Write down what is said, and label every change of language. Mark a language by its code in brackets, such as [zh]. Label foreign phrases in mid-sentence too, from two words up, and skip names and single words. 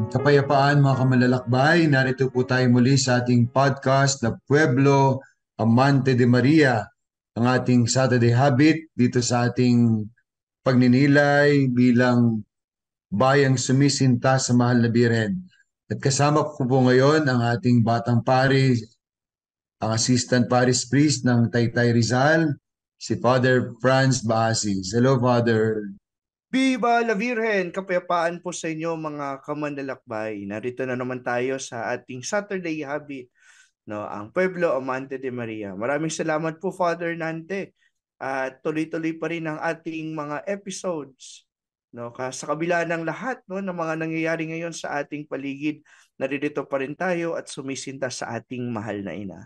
[tl] Kapayapaan mga kamalalakbay, narito po tayo muli sa ating podcast na Pueblo Amante de Maria, ang ating [en] Saturday habit [tl] dito sa ating pagninilay bilang bayang sumisinta sa mahal na Birhen. At kasama ko po ngayon ang ating batang pari, ang [en] Assistant Parish Priest [tl] ng Taytay Rizal, si Father Franz Baasis. [en] Hello, Father. [es] Viva la Virgen! [tl] Kapayapaan po sa inyo mga kamanlalakbay. Narito na naman tayo sa ating [en] Saturday habit, [tl] no, ang Pueblo Amante de Maria. Maraming salamat po Father Nante. At tuloy-tuloy pa rin ang ating mga episodes. No, sa kabila ng lahat no, ng mga nangyayari ngayon sa ating paligid, naririto pa rin tayo at sumisinta sa ating mahal na ina.